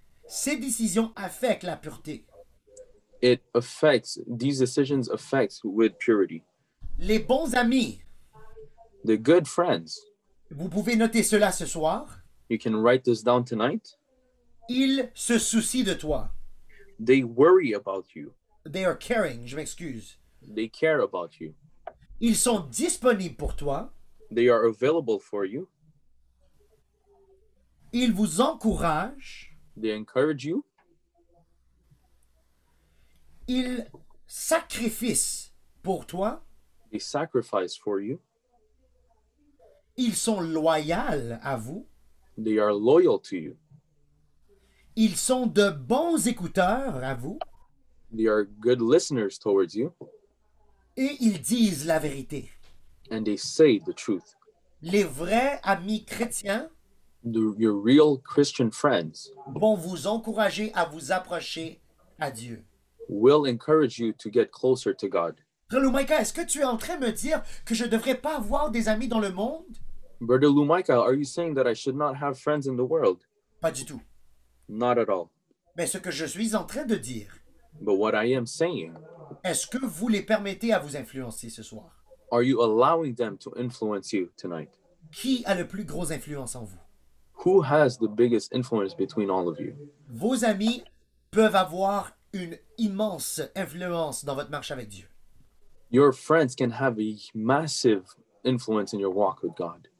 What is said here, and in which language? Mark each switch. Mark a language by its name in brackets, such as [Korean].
[French] Ces décisions affectent la pureté. [English] These decisions affect with purity. [French] Les bons amis, [English] The good friends, [French] vous pouvez noter cela ce soir, [English] you can write this down tonight. [French] ils se soucient de toi. [English] They worry about you. They are caring, [French] je m'excuse. [English] They care about you. [French] Ils sont disponibles pour toi. [English] They are available for you. [French] Ils vous encouragent. [English] They encourage you. [French] Ils sacrifient pour toi. [English] They sacrifice for you. [French] Ils sont loyaux à vous. [English] They are loyal to you. [French] Ils sont de bons écouteurs à vous. [English] They are good listeners towards you. [French] Et ils disent la vérité. [English] And they say the truth. [French] Les vrais amis chrétiens [English] Your real Christian friends [French] vont vous encourager à vous approcher à Dieu. [English] will encourage you to get closer to God. [French] Frère Lumaika, est-ce que tu es en train de me dire que je ne devrais pas avoir des amis dans le monde? [English] Brother Lumaika, are you saying that I should not have friends in the world? [French] Pas du tout. [English] Not at all. [French] Mais ce que je suis en train de dire, [English] But what I am saying, [French] est-ce que vous les permettez à vous influencer ce soir? [English] are you allowing them to influence you tonight? [French] Qui a le plus gros influence en vous? [English] Who has the biggest influence between all of you? [French] Vos amis peuvent avoir une immense influence dans votre marche avec Dieu. [English] Your friends can have a massive influence in your walk with God.